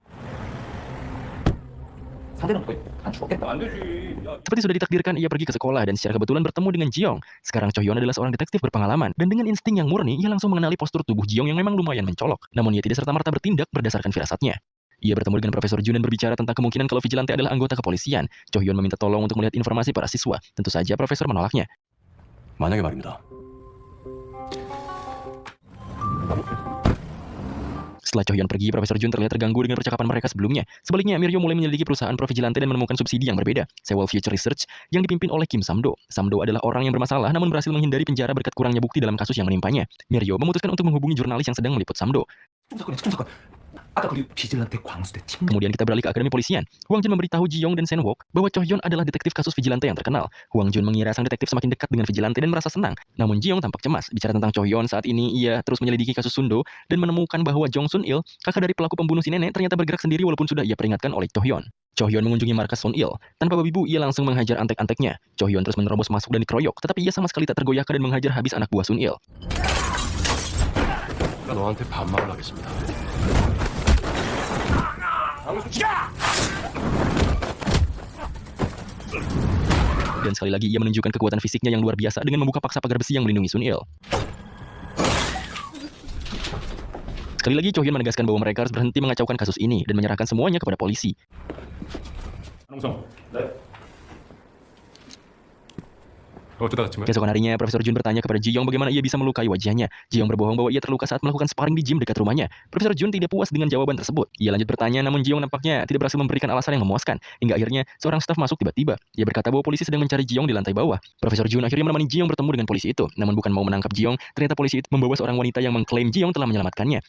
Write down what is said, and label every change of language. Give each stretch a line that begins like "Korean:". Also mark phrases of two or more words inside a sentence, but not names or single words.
Indonesian: Seperti sudah ditakdirkan, ia pergi ke sekolah dan secara kebetulan bertemu dengan Jiong. Sekarang Chohyun adalah seorang detektif berpengalaman, dan dengan insting yang murni, ia langsung mengenali postur tubuh Jiong yang memang lumayan mencolok. Namun ia tidak serta-merta bertindak berdasarkan firasatnya. Ia bertemu dengan Profesor Jun dan berbicara tentang kemungkinan kalau Vigilante adalah anggota kepolisian. Chohyun meminta tolong untuk melihat informasi para siswa. Tentu saja Profesor menolaknya.
Korean: 만약에 말입니다.
Indonesian: Setelah Chohyun pergi, Profesor Jun terlihat terganggu dengan percakapan mereka sebelumnya. Sebaliknya, Mirio mulai menyelidiki perusahaan Pro Vigilante dan menemukan subsidi yang berbeda, Sewell Future Research, yang dipimpin oleh Kim Samdo. Samdo adalah orang yang bermasalah namun berhasil menghindari penjara berkat kurangnya bukti dalam kasus yang menimpanya. Mirio memutuskan untuk menghubungi jurnalis yang sedang meliput Samdo.
Korean: 사건. 아까 거기 비질란테 광수대 팀.
Indonesian: Kemudian kita beralih ke Akademi Polisian. Huang Jun memberitahu Jiong dan Sen Wok bahwa Chohyun adalah detektif kasus Vigilante yang terkenal. Huang Jun mengira sang detektif semakin dekat dengan Vigilante dan merasa senang. Namun Jiong tampak cemas. Bicara tentang Chohyun, saat ini ia terus menyelidiki kasus Sundo dan menemukan bahwa Jong Sun Il, kakak dari pelaku pembunuh si nenek, ternyata bergerak sendiri walaupun sudah ia peringatkan oleh Chohyun. Chohyun mengunjungi markas Sun Il. Tanpa babi bu, ia langsung menghajar antek-anteknya. Chohyun terus menerobos masuk dan dikeroyok, tetapi ia sama sekali tak tergoyahkan dan menghajar habis anak buah Sun Il.
Korean: 너한테 반말을 하겠습니다.
Indonesian: Dan sekali lagi ia menunjukkan kekuatan fisiknya yang luar biasa dengan membuka paksa pagar besi yang melindungi Sun Il. Sekali lagi Chohyun menegaskan bahwa mereka harus berhenti mengacaukan kasus ini dan menyerahkan semuanya kepada polisi.
Korean: 한웅성. 네. 어쩌다 다친 거야?
Indonesian: Keesokan harinya, Profesor Jun bertanya kepada Jiong bagaimana ia bisa melukai wajahnya. Jiong berbohong bahwa ia terluka saat melakukan sparring di gym dekat rumahnya. Profesor Jun tidak puas dengan jawaban tersebut. Ia lanjut bertanya, namun Jiong nampaknya tidak berhasil memberikan alasan yang memuaskan. Hingga akhirnya, seorang staf masuk tiba-tiba. Ia berkata bahwa polisi sedang mencari Jiong di lantai bawah. Profesor Jun akhirnya menemani Jiong bertemu dengan polisi itu. Namun bukan mau menangkap Jiong, ternyata polisi itu membawa seorang wanita yang mengklaim Jiong telah menyelamatkannya.